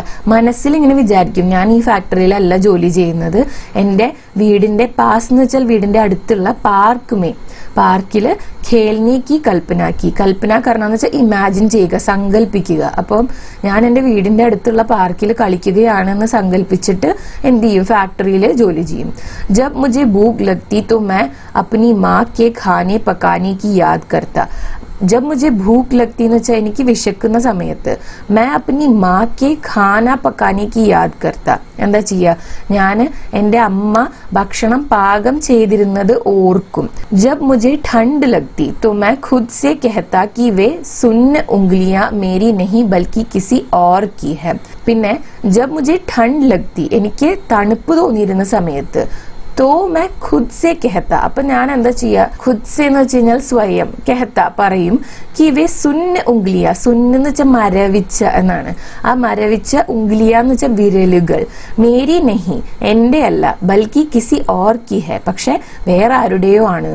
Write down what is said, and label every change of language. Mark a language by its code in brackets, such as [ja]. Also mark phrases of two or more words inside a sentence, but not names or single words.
[ml] മനസ്സിൽ ഇങ്ങനെ വിചാരിക്കും, ഞാൻ ഈ ഫാക്ടറിയിലല്ല ജോലി ചെയ്യുന്നത്, എൻ്റെ വീടിന്റെ പാസ് എന്ന് വെച്ചാൽ വീടിന്റെ അടുത്തുള്ള പാർക്കില് [hi] खेलने की कल्पना [ml] കർണെന്ന് വെച്ചാൽ ഇമാജിൻ ചെയ്യുക, സങ്കല്പിക്കുക. അപ്പം ഞാൻ എൻ്റെ വീടിന്റെ അടുത്തുള്ള പാർക്കിൽ കളിക്കുകയാണെന്ന് സങ്കല്പിച്ചിട്ട് എന്ത് ചെയ്യും? ഫാക്ടറിയിൽ ജോലി ചെയ്യും. [hi] ജബ് മുझे भूख लगती तो मैं अपनी माँ के खाने पकाने की याद करता. जब मुझे भूख लगती [ml] എന്ന് വെച്ചാൽ എനിക്ക് വിശക്കുന്ന സമയത്ത് [hi] मैं अपनी माँ के खाना पकाने की याद करता. [ml] എന്താ ചെയ്യുക? ഞാൻ എൻ്റെ അമ്മ ഭക്ഷണം പാകം ചെയ്തിരുന്നത് ഓർക്കും. [hi] जब मुझे ठंड लगती तो मैं खुद से कहता कि वे सुन्न उंगलियां मेरी नहीं बल्कि किसी और की है. പിന്നെ जब मुझे ठंड लगती, [ml] എനിക്ക് തണുപ്പ് തോന്നിയിരുന്ന സമയത്ത് [hi] तो मैं खुद से कहता. [ml] അപ്പൊ ഞാൻ എന്താ ചെയ്യുക? [hi] खुद से [ml] എന്ന് വെച്ച് കഴിഞ്ഞാൽ സ്വയം, കെഹത്ത പറയും, [hi] कि वे सुन्न उंगलियां. [ml] സുന്ന് എന്ന് വെച്ചാൽ മരവിച്ച എന്നാണ്. ആ മരവിച്ച ഉംഗ്ലിയ എന്ന് വെച്ചാൽ വിരലുകൾ. [hi] मेरी नहीं, [ml] എന്റെ അല്ല, [hi] बल्कि किसी और की है, [ml] പക്ഷെ വേറെ ആരുടെയോ ആണ്.